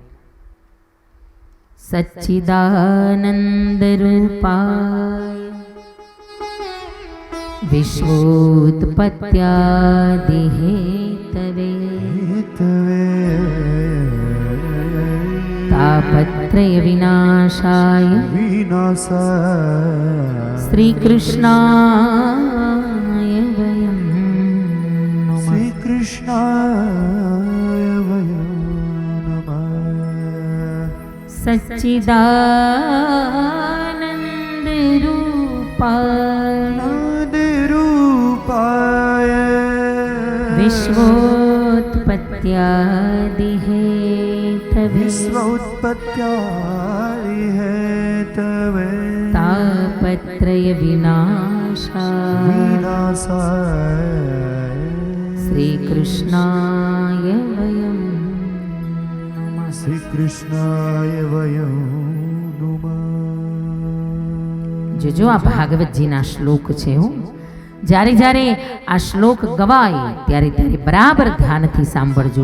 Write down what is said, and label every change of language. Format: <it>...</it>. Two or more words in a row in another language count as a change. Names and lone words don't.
<sa>સચ્ચિદાનંદ રૂપાય વિશ્વોત્પત્યાદિ હેતવે તાપત્રય વિનાશાય શ્રી કૃષ્ણાય વયમ નમઃ. શ્રી કૃષ્ણાય વયમ નમઃ. સચ્ચિદાનંદ રૂપાય રૂપાય વિશ્વોત્પત્યાદિ હેતવે વિશ્વોત્પત્યાદિ હેતવે તાપત્રય વિનાશાય વિનાશાય શ્રી કૃષ્ણાય વયમ નમઃ. શ્રી કૃષ્ણાય વયમ નમઃ.</sa> <gu>જોજો આ ભાગવતજીના શ્લોક છે. હું જ્યારે જ્યારે આ શ્લોક ગવાય ત્યારે ત્યારે બરાબર ધ્યાનથી સાંભળજો.</gu>